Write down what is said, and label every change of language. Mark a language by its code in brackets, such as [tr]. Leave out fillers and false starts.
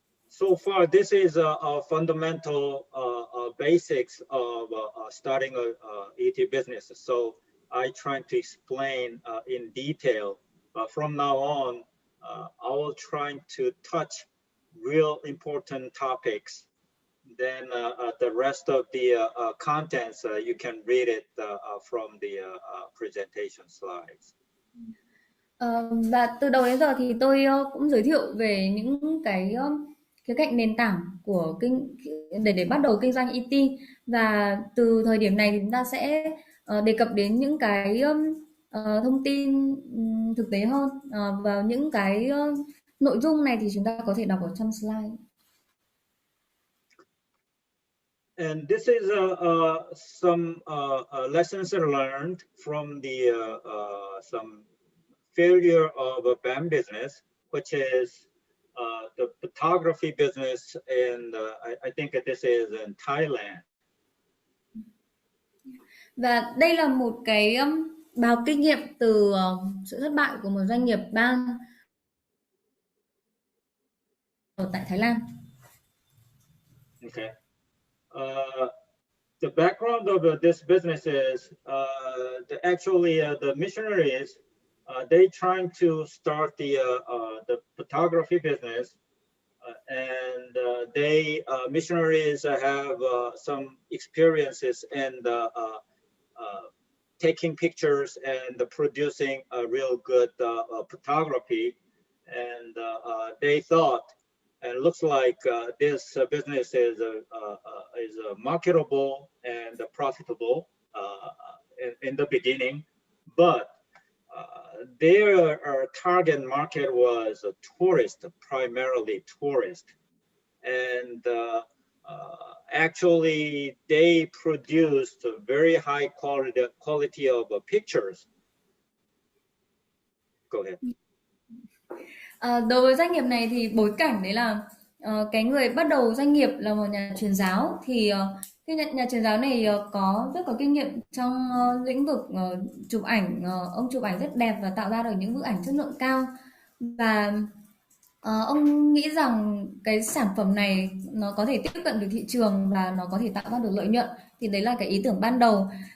[en] So far, this is a fundamental basics of starting a ET business. So I try to explain in detail from now on, I will try to touch real important topics. Then the rest of the contents, you can read it from the presentation slides. [vi] Và từ đầu đến giờ thì tôi cũng giới thiệu về những cái khía cạnh nền tảng của để bắt đầu kinh doanh IT, và từ thời điểm này thì chúng ta sẽ đề cập đến những cái thông tin thực tế hơn, và những cái nội dung này thì chúng ta có thể đọc ở trong slide. [en] And this is some lessons learned from the some failure of a BAM business, which is the photography business, and I think this is in Thailand. [vi] Và đây là một cái bài học kinh nghiệm từ sự thất bại của một doanh nghiệp BAM ở tại Thái Lan. [en] Okay. The background of this business is actually the missionaries. They trying to start the photography business, and they missionaries have some experiences in taking pictures and producing a real good photography, and they thought, and it looks like this business is marketable and profitable in the beginning, but their target market was tourist, primarily tourist, and actually they produced a very high quality of pictures. Go ahead. [vi] Đối với doanh nghiệp này thì bối cảnh đấy là cái người bắt đầu doanh nghiệp là một nhà truyền giáo, thì cái nhà truyền giáo này rất có kinh nghiệm trong lĩnh vực chụp ảnh. Ông chụp ảnh rất đẹp và tạo ra được những bức ảnh chất lượng cao, và ông nghĩ rằng cái sản phẩm này nó có thể tiếp cận được thị trường và nó có thể tạo ra được lợi nhuận, thì đấy là cái ý tưởng ban đầu.